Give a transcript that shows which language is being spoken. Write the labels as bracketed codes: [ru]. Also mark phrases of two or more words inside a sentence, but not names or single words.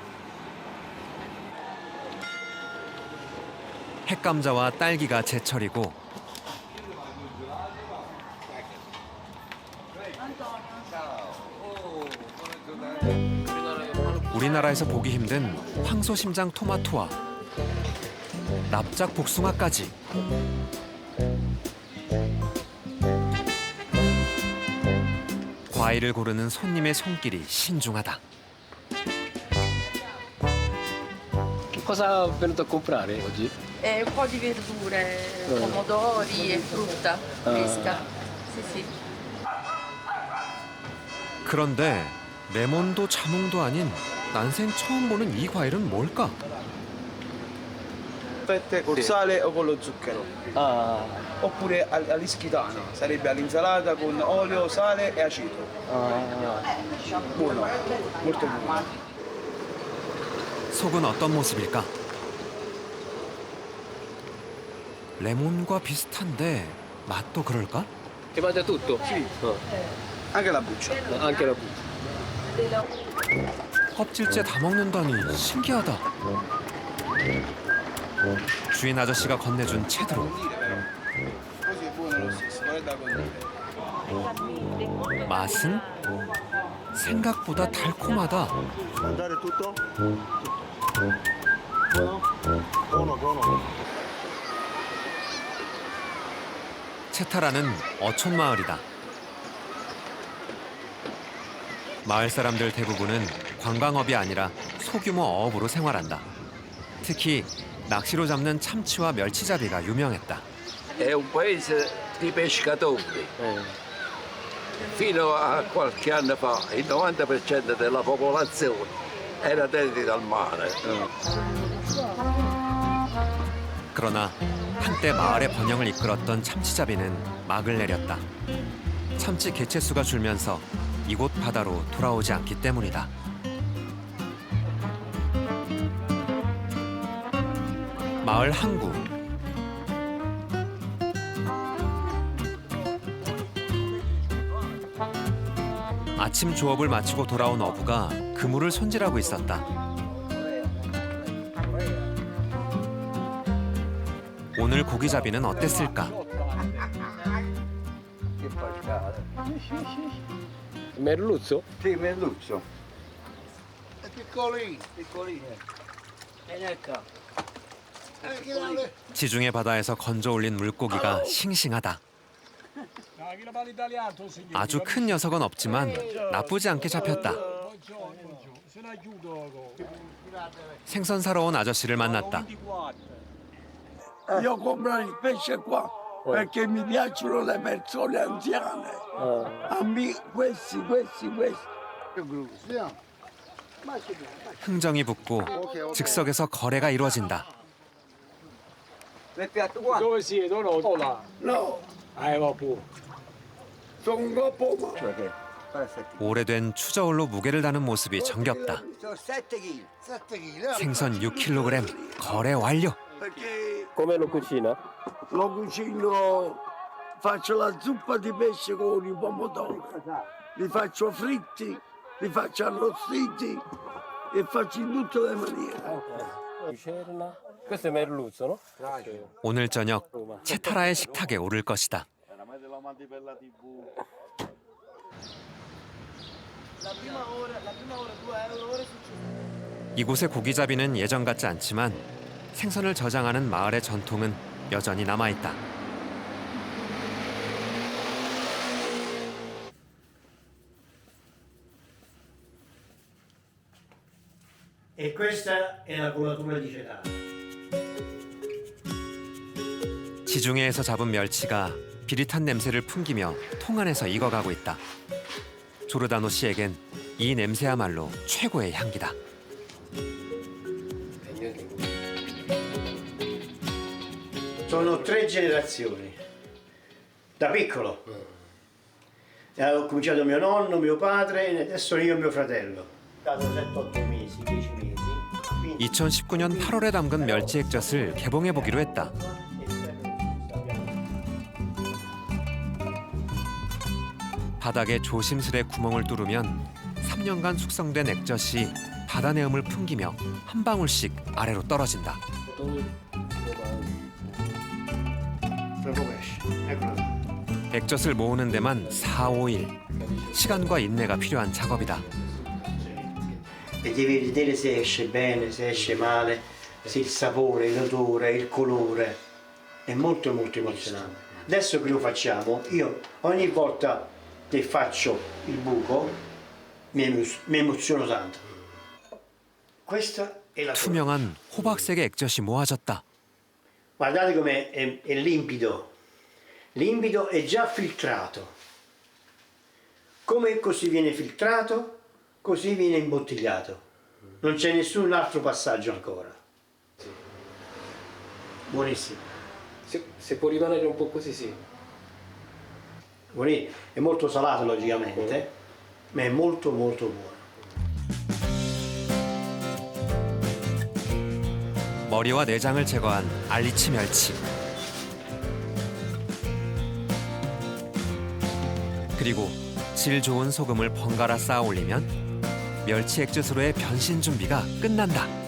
[ko] 핵감자와 딸기가 제철이고 우리나라에서 보기 힘든 황소심장 토마토와 납작 복숭아까지. 과일을 고르는 손님의 손길이 신중하다. [it] Cosa è venuto a comprare oggi? Un po' di verdure, pomodori e frutta fresca. Sì, sì. [ko] 그런데 레몬도 자몽도 아닌 난생 처음 보는 이 과일은 뭘까? [it] Fette col sale o con lo zucchero. Oppure all'ischitano, sarebbe all'insalata con olio, sale e aceto. Buono, molto buono. [ko] 속은 어떤 모습일까? 레몬과 비슷한데 맛도 그럴까? [it] Che mangia tutto? Sì. Anche la buccia. Anche la buccia. [ko] 껍질째 다 먹는다니 신기하다. 주인 아저씨가 건네준 채드로. [it] Così è buono lo stesso, non è da condire. [ko] 맛은 생각보다 달콤하다. [it] Mangiare tutto? Buono, buono. [ko] 채타라는 어촌 마을이다. 마을 사람들 대부분은 관광업이 아니라 소규모 어업으로 생활한다. 특히 낚시로 잡는 참치와 멸치잡이가 유명했다. [it] È un paese di pescatori. Fino a qualche anno fa il 90% della popolazione era dedita al mare. [ko] 그러나 한때 마을의 번영을 이끌었던 참치잡이는 막을 내렸다. 참치 개체수가 줄면서 이곳 바다로 돌아오지 않기 때문이다. 마을 항구. 아침 조업을 마치고 돌아온 어부가 그물을 손질하고 있었다. 오늘 고기잡이는 어땠을까? [it] Merluzzo? Sì, merluzzo. È piccolino, piccolino. [ko] 지중해 바다에서 건져 올린 물고기가 싱싱하다. 아주 큰 녀석은 없지만 나쁘지 않게 잡혔다. 생선 사러 온 아저씨를 만났다. [it] Io compro il pesce qua perché mi piacciono le persone anziane. A me questi. [ko] 흥정이 붙고 즉석에서 거래가 이루어진다. [it] Dove siedono? No, Vabbè. sono un po' [ko] 오래된 추저울로 무게를 다는 모습이 정겹다. 7 kg. 생선 6kg 거래 완료. [it] Come lo cucina? Lo cucino, faccio la zuppa di pesce con i pomodori, li faccio fritti, li faccio arrostiti e faccio in tutte le maniere. Lucerna. Questo è merluzzo, no? [ko] 오늘 저녁 채타라의 식탁에 오를 것이다. 이곳의 고기잡이는 예전 같지 않지만 생선을 저장하는 마을의 전통은 여전히 남아있다. [it] E questa è la colatura di cetano. [ko] 지중해에서 잡은 멸치가 비릿한 냄새를 풍기며 통 안에서 익어가고 있다. 조르다노 씨에겐 이 냄새야말로 최고의 향기다. [it] Sono 3 generazioni. Da piccolo. Ho cominciato mio nonno, mio padre e adesso io e mio fratello. Stato 7-8 mesi, 10 mesi. [ko] 2019년 8월에 담근 멸치 액젓을 개봉해보기로 했다. 바닥에 조심스레 구멍을 뚫으면 3년간 숙성된 액젓이 바다 내음을 풍기며 한 방울씩 아래로 떨어진다. 액젓을 모으는 데만 4-5일. 시간과 인내가 필요한 작업이다. [it] E devi vedere se esce bene, se esce male, se il sapore, l'odore, il colore. È molto molto emozionante. Adesso che lo facciamo, io ogni volta che faccio il buco mi emoziono tanto. Questa [ko] 투명한 호박색의 액젓이 모아졌다. [it] Guardate come è limpido. Limpido e già filtrato. Come così viene filtrato, così viene imbottigliato. Non c'è nessun altro passaggio ancora. Buonissimo. Se può rimanere un po' così, sì. Buonissimo. È molto salato logicamente, ma è molto molto buono. [ko] 머리와 내장을 제거한 알리치 멸치. 그리고 질 좋은 소금을 번갈아 쌓아 올리면 멸치 액젓으로의 변신 준비가 끝난다.